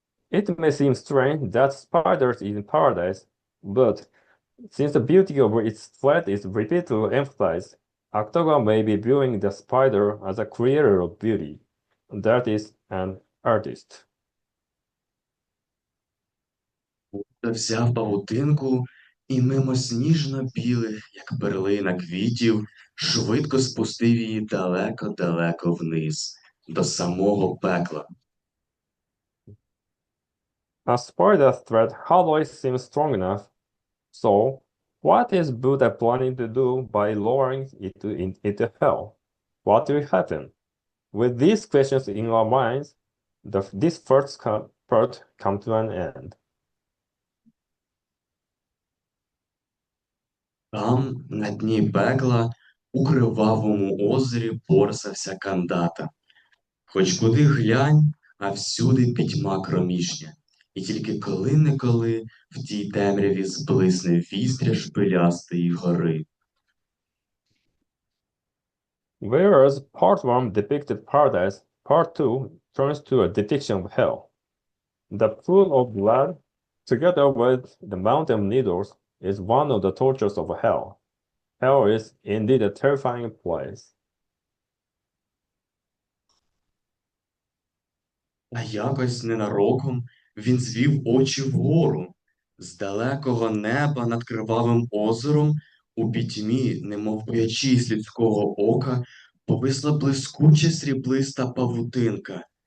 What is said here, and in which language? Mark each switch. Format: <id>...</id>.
<en>It may seem strange that spiders in paradise, but since the beauty of its thread is repeatedly emphasized, Akutaga may be viewing the spider as a creator of beauty, that is, an artist.</en> <uk>Взяв павутинку і мимо сніжно-білих, як перлина квітів, швидко спустив її далеко-далеко вниз, до самого пекла.</uk> <en>A spider thread hardly seems strong enough, so what is Buddha planning to do by lowering it into hell? What will happen? With these questions in our minds, this first part comes to an end.</en> <uk>Там, на дні пекла, у кривавому озері порсався кандата. Хоч куди глянь, а всюди пітьма кромішня. І тільки коли-неколи в тій темряві зблисне вістря шпилястої гори.</uk> <en>Whereas part 1 depicted paradise, part 2 turns to a depiction of hell. The pool of blood, together with the mountain of needles, is one of the tortures of hell. Hell is indeed a terrifying place.</en> <uk>А якось ненароком він звів очі вгору. З далекого неба над кривавим озером у пітьмі, немов боячись людського ока, повисла блискуча сріблиста павутинка.</uk>